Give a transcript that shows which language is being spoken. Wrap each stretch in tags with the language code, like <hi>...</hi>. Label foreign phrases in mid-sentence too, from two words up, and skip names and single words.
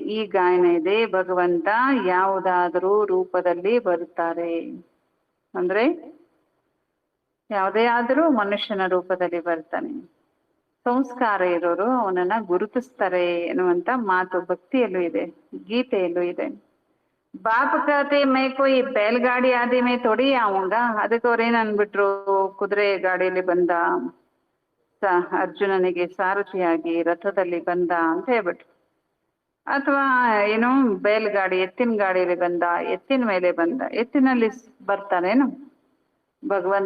<kn>ಈ ಗಾಯನ ಇದೆ, ಭಗವಂತ ಯಾವುದಾದರೂ ರೂಪದಲ್ಲಿ ಬರುತ್ತಾರೆ ಅಂದ್ರೆ ಯಾವುದೇ ಆದರೂ ಮನುಷ್ಯನ ರೂಪದಲ್ಲಿ ಬರ್ತಾನೆ. ಸಂಸ್ಕಾರ ಇರೋರು ಅವನನ್ನ ಗುರುತಿಸ್ತಾರೆ ಎನ್ನುವಂತ ಮಾತು ಭಕ್ತಿಯಲ್ಲೂ ಇದೆ, ಗೀತೆಯಲ್ಲೂ ಇದೆ.</kn> <hi>बाप कहते मैं कोई बैलगाड़ी आदि में थोड़ी आऊंगा.</hi> <kn>ಅದಕ್ಕೆ ಅವ್ರೇನ್ ಅನ್ಬಿಟ್ರು, ಕುದುರೆ ಗಾಡಿಯಲ್ಲಿ ಬಂದ, ಅರ್ಜುನನಿಗೆ ಸಾರಥಿಯಾಗಿ ರಥದಲ್ಲಿ ಬಂದ ಅಂತ ಹೇಳ್ಬಿಟ್ರು. ಅಥವಾ ಏನು ಬೇಲ್ಗಾಡಿ, ಎತ್ತಿನ ಗಾಡಿಯಲ್ಲಿ ಬಂದ, ಎತ್ತಿನ ಮೇಲೆ ಬಂದ. ಎತ್ತಿನಲ್ಲಿ ಬರ್ತಾನೇನು ಭಗವಂತ?</kn>